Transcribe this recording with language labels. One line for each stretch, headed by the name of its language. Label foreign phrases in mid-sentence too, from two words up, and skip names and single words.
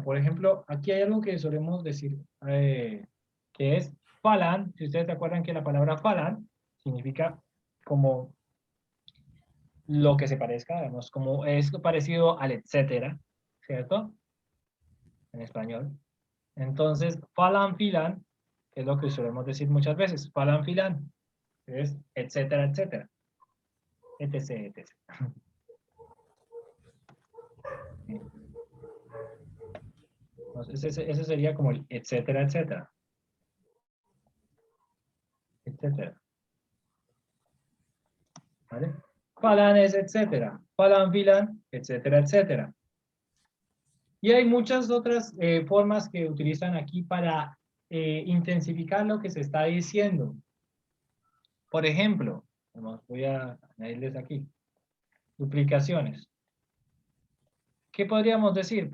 Spanish: Por ejemplo, aquí hay algo que solemos decir, que es falan. Si ustedes se acuerdan que la palabra falan significa como lo que se parezca, digamos, como es parecido al etcétera, ¿cierto? En español. Entonces,
Turkish: falan filan,
Spanish: que es lo que solemos decir muchas veces,
Turkish: falan filan,
Spanish: es etcétera, etcétera. Etc, etc. Entonces, ese sería como el etcétera, etcétera. Etcétera. ¿Vale? Falan es etcétera.
Turkish: Falan filan,
Spanish: etcétera, etcétera. Y hay muchas otras formas que utilizan aquí para intensificar lo que se está diciendo. Por ejemplo, voy a añadirles aquí. Duplicaciones. ¿Qué podríamos decir?